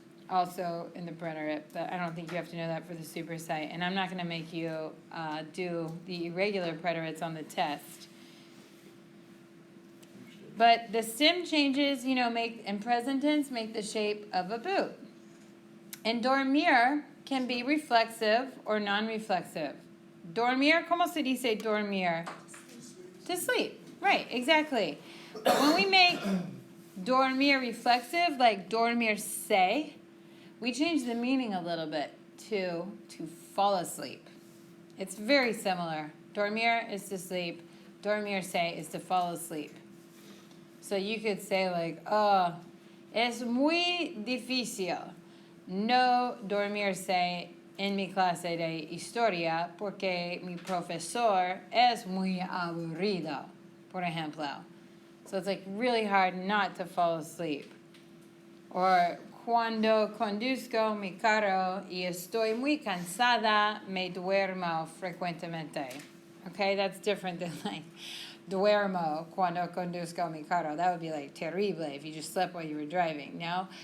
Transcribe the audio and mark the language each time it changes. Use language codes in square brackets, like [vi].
[en] Also in the preterite, but I don't think you have to know that for the supersite. And I'm not going to make you do the irregular preterites on the test. But the stem changes, make in present tense make the shape of a boot. And dormir can be reflexive or non-reflexive. [es] Dormir, ¿cómo se dice dormir? [en] To sleep. Right, exactly. But when we make dormir reflexive, like dormir se, we change the meaning a little bit to fall asleep. It's very similar. Dormir is to sleep. Dormir se is to fall asleep. So you could say like, oh, [es] es muy difícil no dormirse en mi clase de historia porque mi profesor es muy aburrido, por ejemplo. [en] So it's like really hard not to fall asleep. [es] Or cuando conduzco mi carro y estoy muy cansada, me duermo frecuentemente. [en] Okay, that's different than like [es] duermo cuando conduzco mi carro. [en] That would be like terrible if you just slept while you were driving, no?